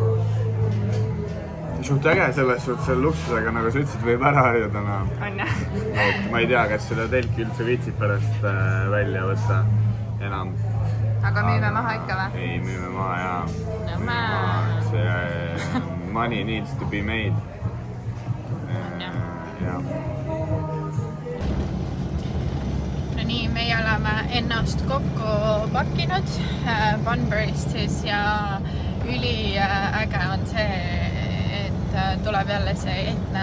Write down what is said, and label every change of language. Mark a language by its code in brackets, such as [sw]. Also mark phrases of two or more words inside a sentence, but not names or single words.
[et] Suht äge selles suhtes selle luksusega, nagu sa ütlesid, võib ära harjuda. On jah? Ma ei tea, kas seda telki üldse viitsib pärast välja võtta enam. Aga müüme maha ikka või? Ei, müüme maha jaa. No [en] See money needs to be made. [et] Ja. No nii, meie oleme ennast kokku pakkinud Bunbury'st siis ja üliäge on see, et tuleb jälle see ehtne